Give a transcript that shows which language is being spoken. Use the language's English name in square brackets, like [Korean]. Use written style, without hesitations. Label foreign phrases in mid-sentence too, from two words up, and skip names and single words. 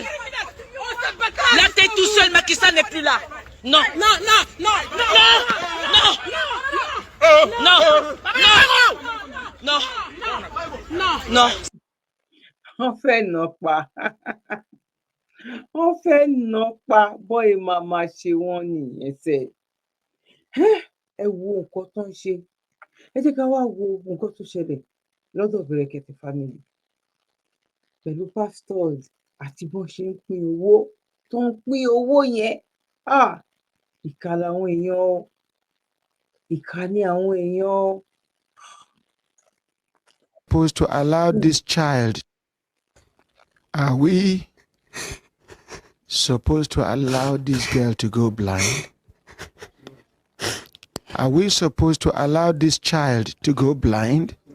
[French] Là, t'es tout seul, Macky Sall n'est plus là. Non. On fait non pas. On fait non pas. [Yoruba] Boy, mama, ṣe wọ́n nìyẹn ṣe. Ẹ wo nǹkan tó ń ṣe. Ẹ jẹ́ ká wá wo nǹkan tó ṣẹlẹ̀ lọ́dọ̀ Brekete family. Pẹ̀lú pastors àti bọ́n ṣe ń pín owó tó ń pín owó yẹn. Ìkà làwọn èèyàn. Ìkà ni àwọn èèyàn. [English] Supposed to allow this child? Are we supposed to allow this girl to go blind? Are we supposed to allow this child to go blind?